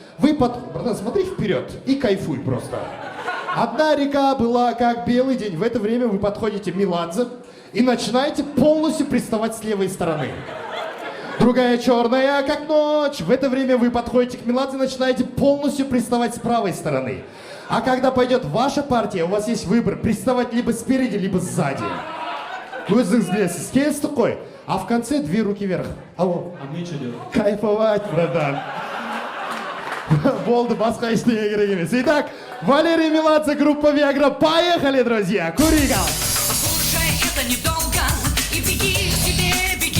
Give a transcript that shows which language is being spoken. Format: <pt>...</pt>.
<ru>Братан, смотри вперед и кайфуй просто. Одна река была как белый день. В это время вы подходите к Меладзе и начинаете полностью приставать с левой стороны. Другая черная, как ночь. В это время вы подходите к Меладзе и начинаете полностью приставать с правой стороны. А когда пойдет ваша партия, у вас есть выбор приставать либо спереди, либо сзади.</ru> <kk>Өзіңіз білесіз, келістік қой.</kk> <ru>А в конце 2 руки вверх. Алло. А мне что делать? Кайфовать, братан.</ru> <kk>Болды, басқа ештеңе керек емес.</kk> <ru>Итак, Валерий Меладзе, группа Viagra. Поехали, друзья. Куригал. Послушай, это недолго, и беги себе, беги.</ru>